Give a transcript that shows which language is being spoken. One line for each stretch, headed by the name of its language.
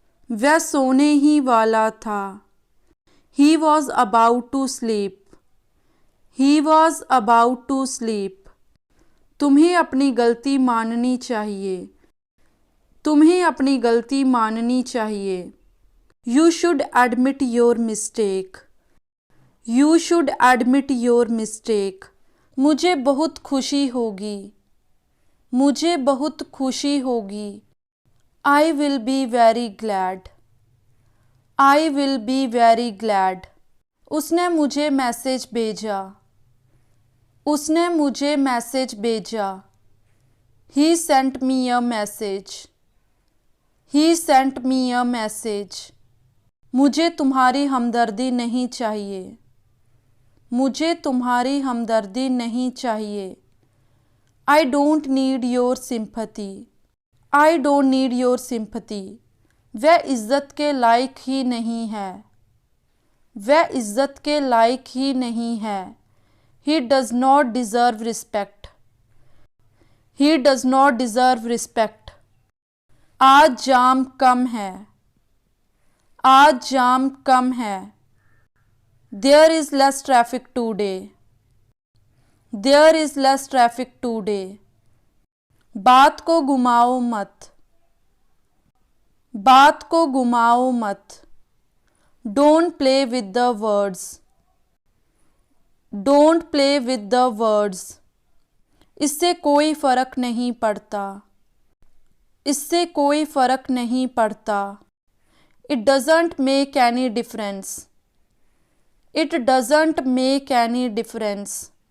Hindi: वह सोने ही वाला था.
English: He was about to sleep. He was about to sleep.
Hindi: तुम्हें अपनी गलती माननी चाहिए. तुम्हें अपनी गलती माननी चाहिए.
English: You should admit your mistake. You should admit your mistake.
Hindi: मुझे बहुत खुशी होगी. मुझे बहुत खुशी होगी.
English: I will be very glad. I will be very glad.
Hindi: उसने मुझे मैसेज भेजा. उसने मुझे मैसेज भेजा.
English: He sent me a message. He sent me a message.
Hindi: मुझे तुम्हारी हमदर्दी नहीं चाहिए. मुझे तुम्हारी हमदर्दी नहीं चाहिए.
English: I don't need your sympathy. I don't need your sympathy.
Hindi: वह इज़्ज़त के लायक ही नहीं है. वह इज़्ज़त के लायक ही नहीं है.
English: He does not deserve respect. He does not deserve respect.
Hindi: आज जाम कम है. आज जाम कम है.
English: There is less traffic today. There is less traffic today.
Hindi: बात को घुमाओ मत. बात को घुमाओ मत.
English: Don't play with the words. Don't play with the words.
Hindi: इससे कोई फ़र्क नहीं पड़ता. इससे कोई फ़र्क नहीं पड़ता.
English: It doesn't make any difference. It doesn't make any difference.